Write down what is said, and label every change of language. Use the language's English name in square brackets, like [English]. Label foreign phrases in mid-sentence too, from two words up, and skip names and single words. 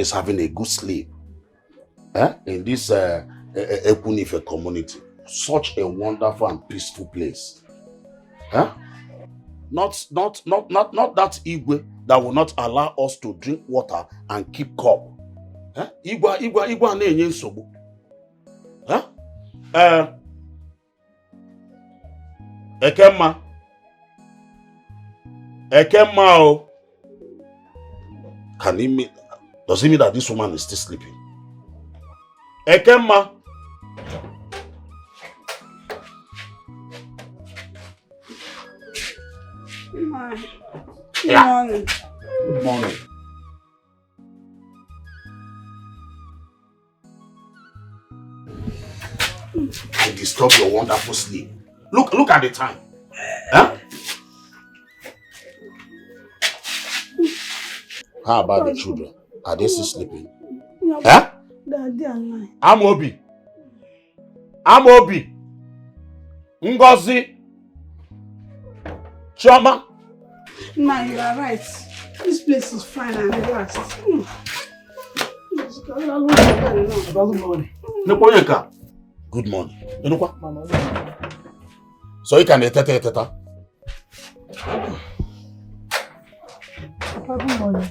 [English] is having a good sleep in this Ekunife community. Such a wonderful and peaceful place. Not that Igwe that will not allow us to drink water and keep cup. [Igbo] Igwe na-enye nsogbu. Ekemma o. [English] Does it mean that this woman is still sleeping? Ekemma. Good morning. Good morning. I disturb your wonderful sleep. Look at the time. How about the children? Are they still sleeping? Daddy and I. Amobi. Ngozi. Chama. Ma, you are right. This place is fine and relaxed. Good morning. So you can teta. Good morning.